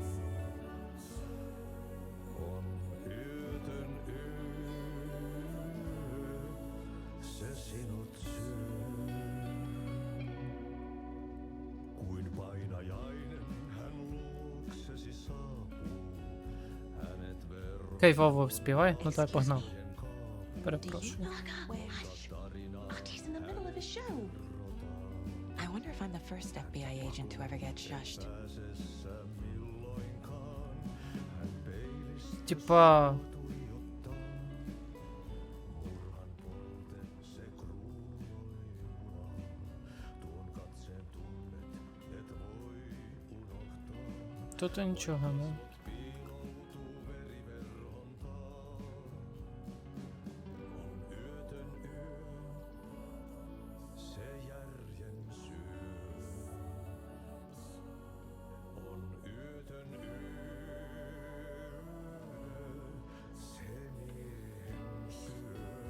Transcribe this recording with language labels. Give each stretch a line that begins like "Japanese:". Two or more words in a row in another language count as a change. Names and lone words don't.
Finnish: On yötön yö. Se sinut syö. Kuin painajainen hän luoksesi saapuu. Hänet verran
Ukrainian: Кайфово співає, ну так, погнав. Перепрошую.
English: He's in the middle of his show. I wonder if I'm the first FBI agent to ever get shushed.
Ukrainian: Типа. Тут нічого, ну.
Finnish: se järjen syö. On yötön yö. Se miehen syö.